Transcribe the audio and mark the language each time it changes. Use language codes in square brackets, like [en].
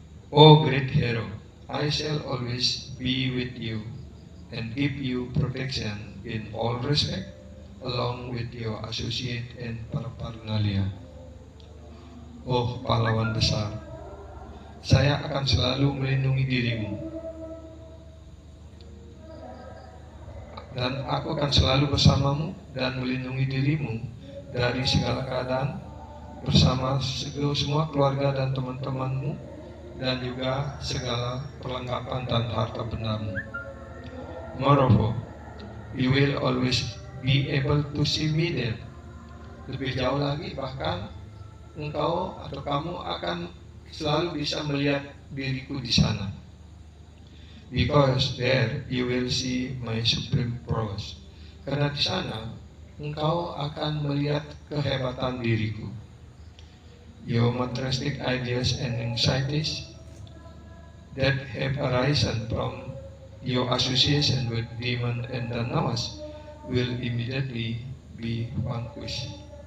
[en] O great hero, I shall always be with you and give you protection in all respect, along with your associate and paraphernalia. [id] Oh pahlawan besar, saya akan selalu melindungi dirimu, dan aku akan selalu bersamamu dan melindungi dirimu dari segala keadaan bersama semua keluarga dan teman-temanmu dan juga segala perlengkapan dan harta bendamu. [en] Moreover, you will always be able to see me there. [id] Lebih jauh lagi, bahkan engkau atau kamu akan selalu bisa melihat diriku di sana. [en] Because there you will see my supreme prowess. [id] Karena di sana engkau akan melihat kehebatan diriku. [en] Your materialistic ideas and anxieties that have arisen from your association with demon and danawas will immediately be vanquished.